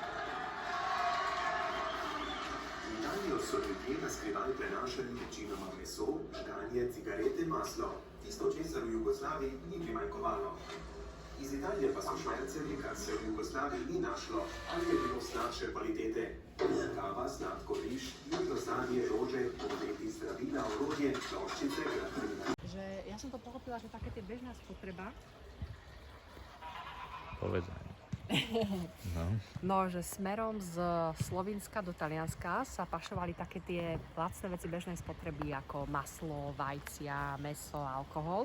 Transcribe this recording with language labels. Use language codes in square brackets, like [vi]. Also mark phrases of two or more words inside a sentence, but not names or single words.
[sl] V Italijo so ljudje na skrivaj prenašali večinoma meso, žganje, cigarete, maslo. Tisto, česar v Jugoslaviji ni primanjkovalo. Iz Italije pa so švercali, kar se v Jugoslaviji ni našlo, ali je bilo slabše kvalitete. Kava, sladko riž, južno sadje, rože, pometi, zdravila, orodje, ploščice, gradina. [sk] Že ja som to pochopila, že také tie bežná spotreba. Povedz. No, že smerom z Slovinska do Talianska sa pašovali také tie lacné veci bežnej spotreby, ako maslo, vajcia, mäso, alkohol.